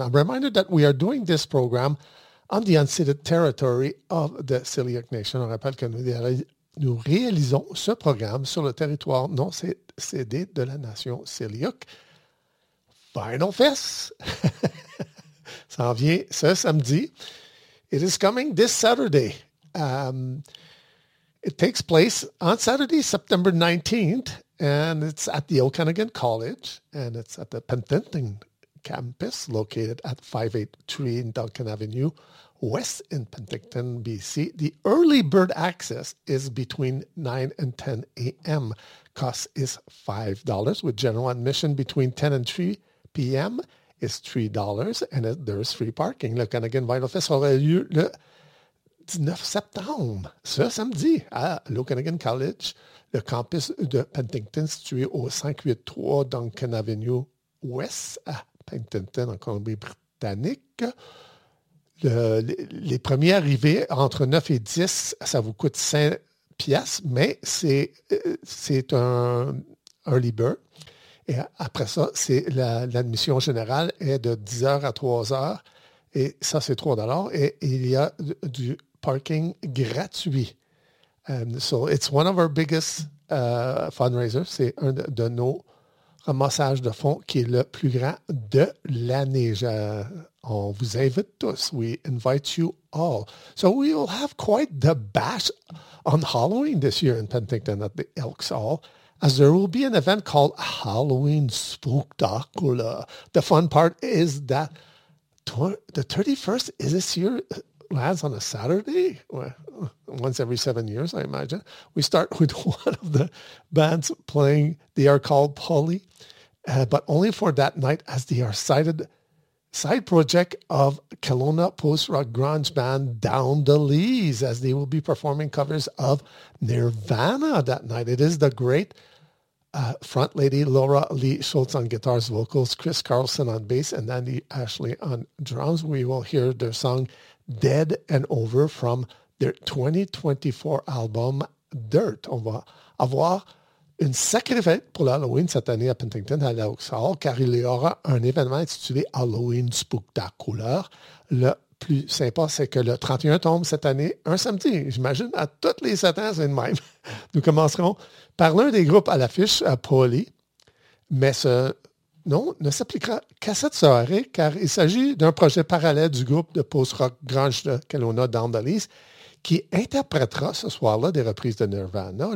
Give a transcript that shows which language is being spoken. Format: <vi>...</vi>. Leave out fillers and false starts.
<en>I'm reminded that we are doing this program on the unceded territory of the Tsleil-Waututh Nation.</en> <fr>On rappelle que nous réalisons ce programme sur le territoire non cédé de la nation Tsleil-Waututh. Final Fest! Ça en vient ce samedi.</fr> <en>It is coming this Saturday. It takes place on Saturday, September 19th, and it's at the Okanagan College, and it's at the Penticton campus, located at 583 Duncan Avenue, west in Penticton, BC. The early bird access is between 9 and 10 a.m. Cost is $5, with general admission between 10 and 3 p.m., is $3, and there is free parking.</en> <fr>Le Okanagan Vinyl Fest aura lieu le 19 septembre, ce samedi, à l'Okanagan College, le campus de Penticton, situé au 583 Duncan Avenue West, à Penticton, en Colombie-Britannique. Les premiers arrivés, entre 9 et 10, ça vous coûte 5 piastres, mais c'est un early bird. Et après ça, c'est l'admission générale est de 10h à 3h. Et ça, c'est 3$. Et il y a du parking gratuit.</fr> <en>So it's one of our biggest fundraisers.</en> <fr>C'est un de nos ramassages de fonds qui est le plus grand de l'année. On vous invite tous.</fr> <en>We invite you all. So we will have quite the bash on Halloween this year in Penticton at the Elks Hall, as there will be an event called Halloween Spooktacular. The fun part is that the 31st is this year, lands on a Saturday, once every 7 years, I imagine. We start with one of the bands playing. They are called Polly, but only for that night, as they are cited side project of Kelowna post-rock grunge band Down the Lees, as they will be performing covers of Nirvana that night. It is the great front lady Laura Lee Schultz on guitars, vocals, Chris Carlson on bass, and Andy Ashley on drums. We will hear their song Dead and Over from their 2024 album Dirt.</en> <fr>On va avoir une sacrée fête pour l'Halloween cette année à Penticton, à l'Oaks Hall, car il y aura un événement intitulé Halloween Spooktacular. Le plus sympa, c'est que le 31 tombe cette année, un samedi. J'imagine, à toutes les 7 ans, c'est le même. Nous commencerons par l'un des groupes à l'affiche, Polly, mais ce nom ne s'appliquera qu'à cette soirée, car il s'agit d'un projet parallèle du groupe de post-rock grunge de Kelowna, Down the Lees, qui interprétera ce soir-là des reprises de Nirvana.</fr>